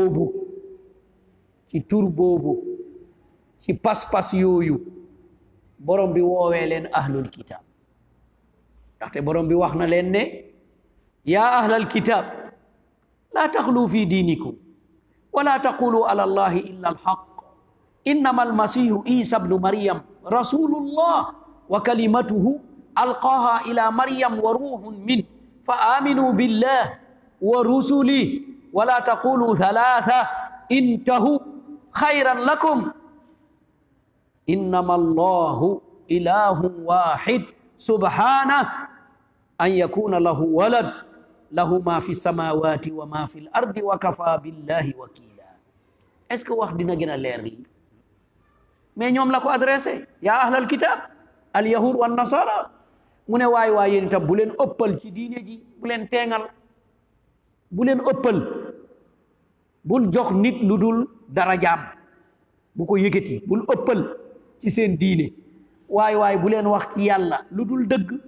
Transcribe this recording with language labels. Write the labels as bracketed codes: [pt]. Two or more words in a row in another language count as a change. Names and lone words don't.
[wo] boobu ci pas-pas yooyu borom bi woowee leen [ar] أهل الكتاب [wo] ndaxte borom bi wax na leen ne [ar] يا أهل الكتاب لا تغلوا في دينكم ولا تقولوا على الله إلا الحق إنما المسيح عيسى ابن مريم رسول الله وكلمته ألقاها إلى مريم وروح من فآمنوا بالله ورسله ولا تقولوا ثلاثة انتهوا خيرا لكم إنما الله إله واحد سبحانه أن يكون له ولد له ما في السماوات وما في الأرض وكفى بالله وكيلا [fr] est-ce que [wo] wax dina gën a leer lii mais ñoom la ko adressé [ar] يا أهل الكتاب اليهود والنصارى [wo] mu ne waay yéen itam bu leen ëppal ci diine ji bu leen teengal bu leen ëppal bul jox nit lu dul darajaam bu ko yëkkati bul ëppal ci seen diine waay bu leen wax ci yàlla lu dul dëgg